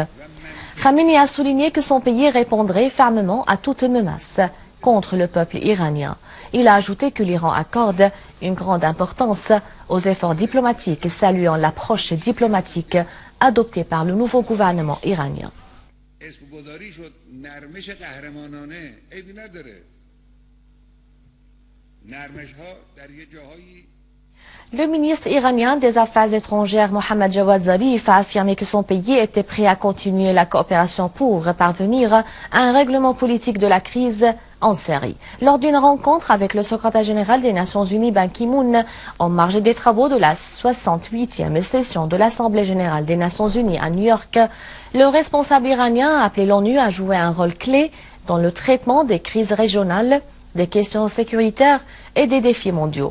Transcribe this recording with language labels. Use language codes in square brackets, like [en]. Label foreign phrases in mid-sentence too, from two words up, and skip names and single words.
[fr] Khamenei a souligné que son pays répondrait fermement à toute menace contre le peuple iranien. Il a ajouté que l'Iran accorde une grande importance aux efforts diplomatiques, saluant l'approche diplomatique adoptée par le nouveau gouvernement iranien. [fa] اسمگذاری شد نرمش قهرمانانه عیبی نداره نرمش ها در یه جاهایی. [fr] Le ministre iranien des Affaires étrangères Mohammad Jawad Zarif a affirmé que son pays était prêt à continuer la coopération pour parvenir à un règlement politique de la crise en Syrie. Lors d'une rencontre avec le secrétaire général des Nations Unies Ban Ki-moon en marge des travaux de la 68e session de l'Assemblée générale des Nations Unies à New York, le responsable iranien a appelé l'ONU à jouer un rôle clé dans le traitement des crises régionales, des questions sécuritaires et des défis mondiaux.